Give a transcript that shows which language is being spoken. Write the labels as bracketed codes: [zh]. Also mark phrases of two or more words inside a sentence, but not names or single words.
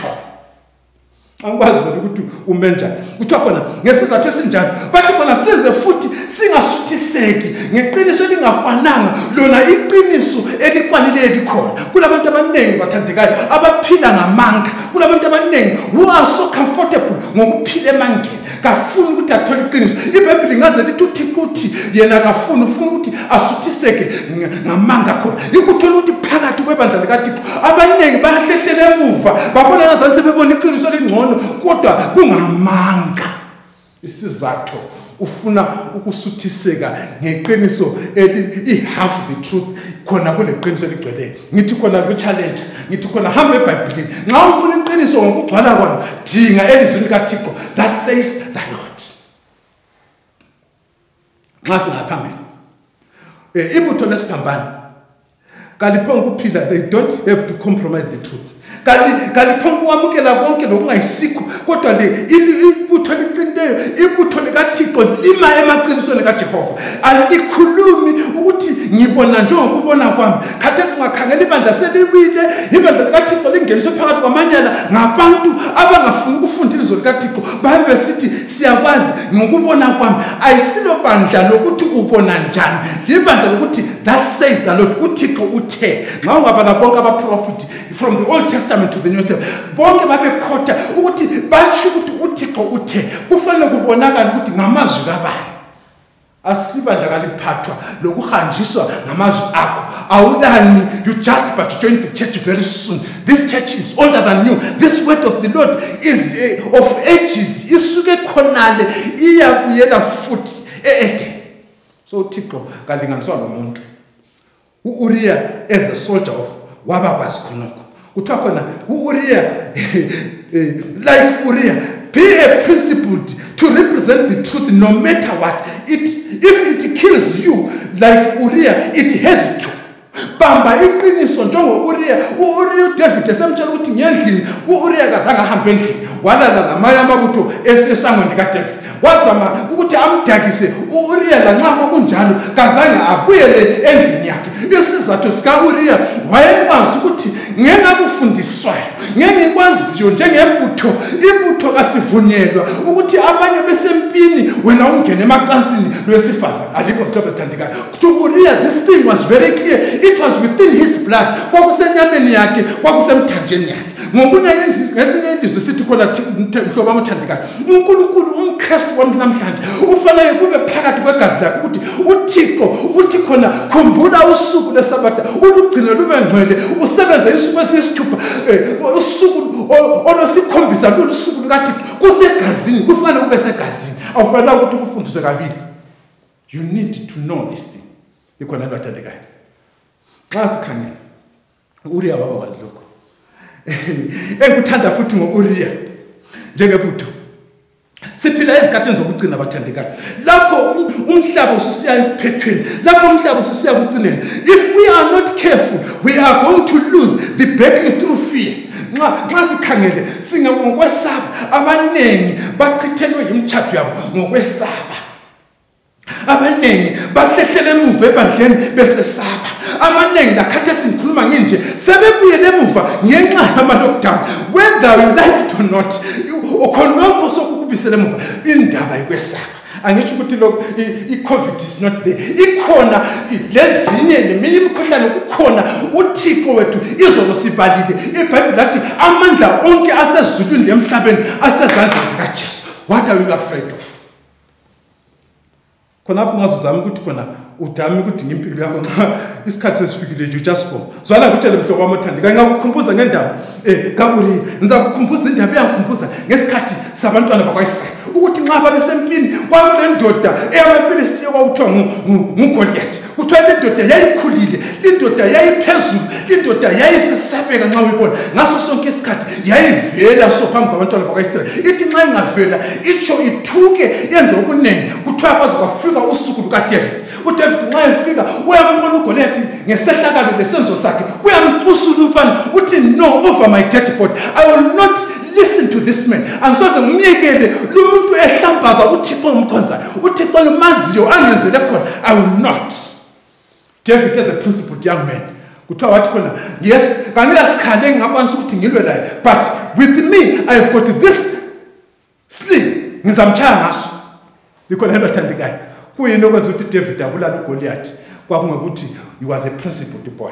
[nd] Angikwazi ukuthi umenjani kuthiwa khona ngesizathu esinjalo bathi khona size futhi singasuthiseki ngeqiniso elingakwananga lona iqiniso elikwanileyo likhona. Kulabantu abaningi bathandekayo abaphila ngamanga, kulabantu abaningi [en] who are so comfortable [nd] ngokuphila emangeni kafuni ukuthi athole iqiniso. iBhayibheli ngaze lithi uThikuthi yena kafuni ufuna ukuthi asuthiseke ngamanga khona. Ikuthola ukuthi phakathi kwebandla likaThixo abaningi bahlehlela emuva babona ngazansi bebona iqiniso elingcono kodwa kungamanga. Isizathu ufuna ukusuthiseka ngeqiniso [en] half the truth [nd] khona kule qiniso eligcweleyo. Ngithi khona ku challenge, ngithi khona hamba eBhayibhelini nxa ufuna iqiniso ngokugcwala kwalo dinga elizwini likaThixo. [en] That says the Lord. [nd] Nxa singaphambili ibutho lesiphambano kaliphonga ukuphila, [en] they don't have to compromise the truth. [nd] Kaliphonga ukwamukela konke lokungayisikho kodwa le ibutho liqinileyo, ibutho likaThixo lima emaqinisweni kaJehova. Alikhulumi ukuthi ngibona njengokubona kwami. Khathesi singakhangela ibandla seliwile, ibandla likaThixo lingeniswe phakathi kwamanyala ngabantu abangafuni ukufunda ilizwi likaThixo babe besithi siyakwazi ngokubona kwami. Ayisilo bandla lokuthi ubona njani, libandla lokuthi [en] that says the Lord. [nd] uThixo uthe. Nxa ungabala bonke abaprofeti [en] from the Old Testament to the New Testament [nd] bonke babekhotha ukuthi batsho ukuthi uThixo uthe. Kufanele kubonakala ukuthi ngamazwi kabani. Asibandla kaliphathwa lokuhanjiswa ngamazwi akho. [en] Awulani you just but join the church very soon. This church is older than you. This word of the Lord is of ages. [nd] Isuke khonale iyabuyela futhi so uThixo kalinganiswa nomuntu. [en] uUriya as a soldier of [nd] wabakwazi khonokho. Kuthiwa khona uUriya [en] like Uriah, be a principled to represent the truth no matter what. If it kills you like Uriah, it has to. [nd] Bamba iqiniso njengo Uriah David esemtshela ukuthi ngendlini uUriah kazange ahambe endlini walala lamanye amabutho esesangweni likaDavid. Wazama ukuthi amdakise uUriah lanxa kunjalo kazange abuyele endlini yakhe. Isizathu sika Uriah wayekwazi ukuthi ngengakufundiswayo ngengikwaziyo njengebutho ibutho kasivunyelwa ukuthi abanye besempini wena ungene emacansini lwesifazana. Alikho sithobe sithandekayo. [en] To Uriah this thing was very clear. It was within his blood. [nd] Kwakusenyameni yakhe, kwakusemthanjeni yakhe. Ngokunye ngezinto sithi khona mhlobo amthandekayo. uNkulunkulu umKristu wami namhlanje ufanele kube phakathi kwegazi lakhe ukuthi uThixo uthi khona khumbula usuku leSabatha ulugcine lube ngcwele usebenze isuku esisithupha usuku olosikhombisa lolusuku lukaThixo kusegazini kufanele kube segazini. Awufanele ukuthi ukufundiswe kabili. [en] You need to know this thing. [nd] Ikhona bathandekayo. Xa sikhangela uUriah wabakwazi lokho. Engikuthanda futhi ngoUriah njengebutho siphila ezikhathini zokugcina bathandekayo lapho umhlaba ususiya ekuphethweni, lapho umhlaba ususiya ekugcineni. [en] If we are not careful we are going to lose the battle through fear. [nd] Nxa sikhangele singokwesaba abanengi bachithelwe imitshato yabo ngokwesaba. Abanengi bahlehlele emuva ebandleni besesaba. Abanengi lakhathesi ngikhuluma nginje sebebuyele emuva ngenxa yama-lockdown. [en] Whether you like it or not, [nd] ukhonokho sokukubisela emuva indaba yokwesaba. Angisho ukuthi lokho i-COVID [en] is not there. [nd] Ikhona lezinye neminye imikhuhlane kukhona uThixo wethu izolo sibalile. iBhayibheli lathi amandla onke asezulwini lemhlabeni asezandleni zikaJesu. [en] What are you afraid of? [nd] khonapho ungazuzama ukuthi khona udami ukuthi ngempilo yakho nxa isikhathi sesifikile [en] you just go [nd] zwana ukuthi lemhlobo wami othandekayo ngakukhumbuza ngendaba kaUriya ngizakukhumbuza indaba eyangikhumbuza ngesikhathi sabantwana bakwaIsrael ukuthi nxa babesempini kwakule ndoda eyamaFilistiya kwakuthiwa nguGoliath kuthiwa le ndoda yayikhulile le ndoda yayiphezulu le ndoda yayisesabeka nxa uyibona ngaso sonke isikhathi yayivela sophambi kwabantwana bakwaIsrael ithi nxa ingavela itsho ithuke yenze okunengi kuthiwa kwaze kwafika usuku lukaDavid uDavid nxa efika uyambona uGoliath ngesehlakalo lesenzo sakhe uyamxusula umfana uthi [en] no over my dead body I will not listen to this man [nd] angisoze ngimyekele lo muntu ehlambaza uThixo umkhonza uThixo lomaziyo angenzele khona [en] I will not. David is a principled young man [nd] kuthiwa wathi khona yes kangila sikhale ngakwanisa ukuthi ngilwe naye [en] but with me I have got this sling [nd] ngizamchaya ngaso ikhona into athandekayo kuyini okwenza ukuthi David abulala uGoliath kwakungekuthi [en] he was a principled boy.